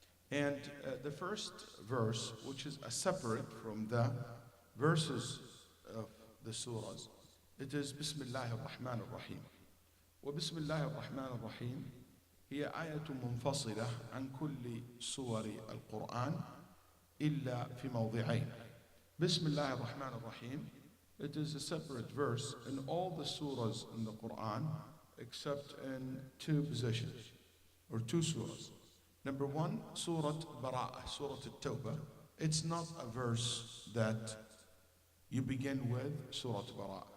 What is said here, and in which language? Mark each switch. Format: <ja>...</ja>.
<en>And the first verse, which is a separate from the verses of the surahs, it is Bismillah ar-Rahman ar-Rahim.</en> <ar>وبسم الله الرحمن الرحيم هي آية منفصلة عن كل سور القرآن إلا في موضعين.</ar> <en>بسم الله الرحمن الرحيم, it is a separate verse in all the surahs in the Quran except in two positions or two surahs. Number one, Surah Bara'ah, Surah At-Tawbah. It's not a verse that you begin with Surah Bara'ah.</en>